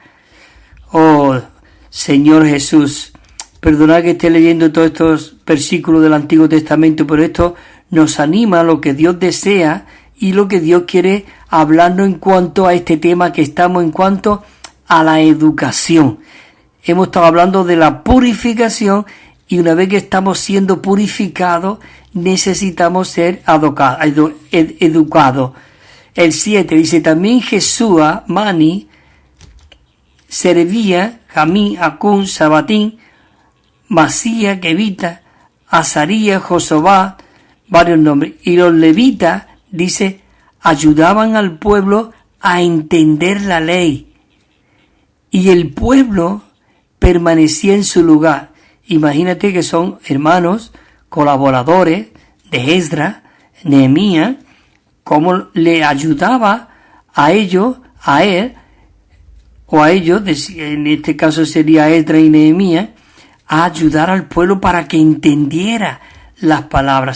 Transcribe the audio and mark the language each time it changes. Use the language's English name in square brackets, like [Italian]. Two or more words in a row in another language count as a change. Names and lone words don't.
[Spanish] Oh, Señor Jesús, perdonad que esté leyendo todos estos versículos del Antiguo Testamento, pero esto nos anima a lo que Dios desea y lo que Dios quiere hablarnos en cuanto a este tema que estamos, en cuanto a la educación. Hemos estado hablando de la purificación y una vez que estamos siendo purificados, necesitamos ser educados. El 7 dice, también Jesúa, Mani, Serevía, Jamí, Acún, Sabatín, Masía, Kevita, Azaría, Josobá, varios nombres. Y los levitas, dice, ayudaban al pueblo a entender la ley. Y el pueblo permanecía en su lugar. Imagínate que son hermanos, colaboradores de Esdras, Nehemías, cómo le ayudaba a ellos, a él, o a ellos, en este caso sería Esdras y Nehemías, a ayudar al pueblo para que entendiera las palabras.